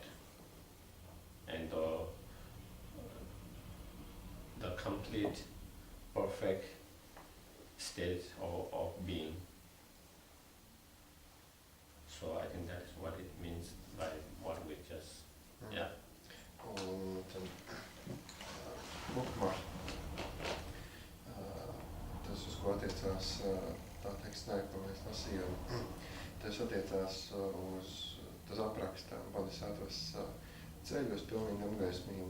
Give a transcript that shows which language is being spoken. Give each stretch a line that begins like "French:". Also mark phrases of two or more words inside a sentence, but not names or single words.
English: And the complete, perfect state of being. So I think that is what it means by what we just, yeah.
Latvian: Un lūkumā tas, uz ko attiecās tā tekstā, ko mēs lasījām, tas attiecās tas apraksta bodhisattvas ceļos pilnīgi apgaismīgi.